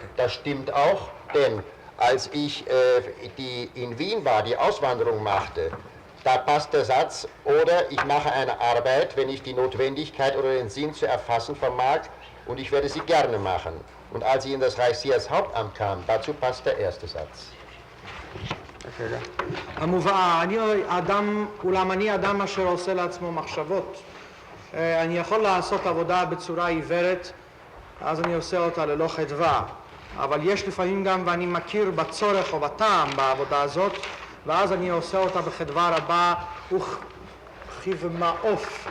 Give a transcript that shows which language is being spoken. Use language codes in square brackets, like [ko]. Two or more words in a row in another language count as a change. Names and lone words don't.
[de] Das stimmt auch, denn als ich in Wien war, die Auswanderung machte, da passt der Satz, oder ich mache eine Arbeit, wenn ich die Notwendigkeit oder den Sinn zu erfassen vermag und ich werde sie gerne machen. Und als ich in das Reichssicherheitshauptamt kam, dazu passt der erste Satz. [he] המובאה, אולם אני אדם אשר עושה לעצמו מחשבות. אני יכול לעשות עבודה בצורה עיוורת, אז אני עושה אותה ללא חדווה. אבל יש לפעמים גם, ואני מכיר בצורך או בטעם בעבודה הזאת, ואז אני עושה אותה בחדווה רבה וכבמעוף.